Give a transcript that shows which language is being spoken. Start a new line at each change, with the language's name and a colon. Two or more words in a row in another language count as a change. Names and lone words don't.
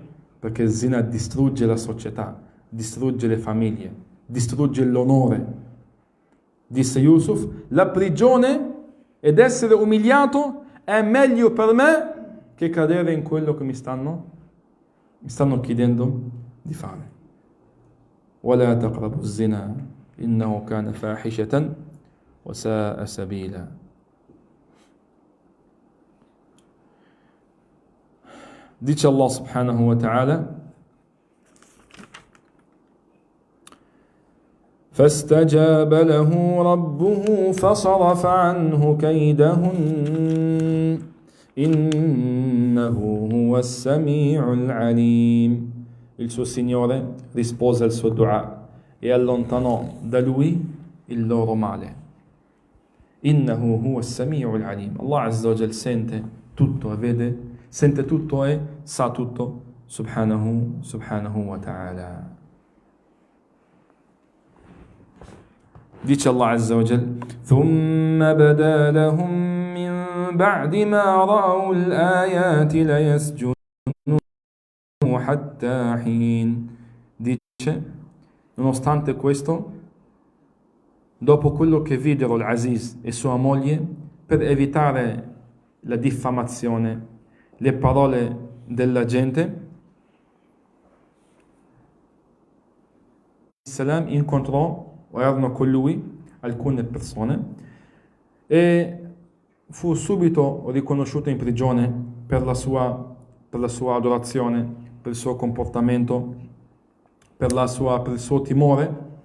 Italian: Perché il zina distrugge la società, distrugge le famiglie, distrugge l'onore. Disse Yusuf: la prigione ed essere umiliato è meglio per me che cadere in quello che mi stanno chiedendo di fare.
Arabic: ولا تقربوا الزنا إنه كان فاحشة وساء سبيلا.
Italian: Dice Allah
Arabic: سبحانه وتعالى: فاستجاب له ربه فصرف عنه كيدهن إنه هو السميع العليم.
Italian: Il suo Signore rispose al suo dua e allontanò da lui il loro male.
Arabic: إنه هو السميع العليم.
Italian: Allah
Arabic: عز وجل
Italian: sente tutto e vede, sente tutto e sa tutto,
Arabic: سبحانه وتعالى.
Italian: Dice Allah
Arabic: عز وجل: ثم بدا لهم من بعد ما رأوا الآيات ليسجنونه حتى حين.
Italian: Dice, nonostante questo, dopo quello che videro l'Aziz e sua moglie, per evitare la diffamazione, le parole della gente, Salam incontrò, o erano con lui, alcune persone e fu subito riconosciuto in prigione per la sua adorazione, per il suo comportamento, per il suo timore.